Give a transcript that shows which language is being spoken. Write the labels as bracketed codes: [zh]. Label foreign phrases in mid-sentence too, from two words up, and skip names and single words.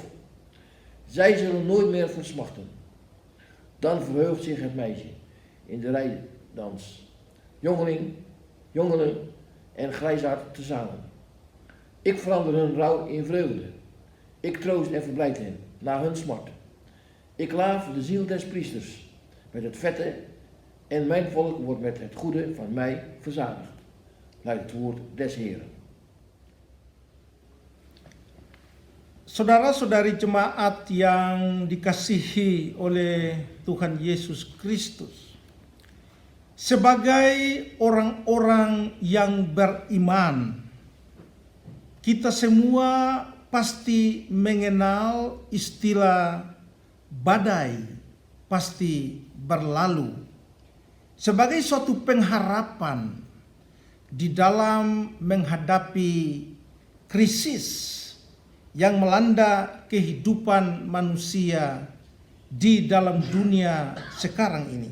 [nl] Zij zullen nooit meer versmachten. Dan verheugt zich het meisje in de rijdans, jongeren en grijsaard tezamen. Ik verander hun rouw in vreugde. Ik troost en verblijd hen na hun smart. Ik laaf de ziel des priesters met het vette en mijn volk wordt met het goede van mij verzadigd. Luidt het woord des Heeren. [id] Saudara-saudari jemaat yang dikasihi oleh Tuhan Yesus Kristus, sebagai orang-orang yang beriman, kita semua pasti mengenal istilah badai pasti berlalu sebagai suatu pengharapan di dalam menghadapi krisis yang melanda kehidupan manusia di dalam dunia sekarang ini.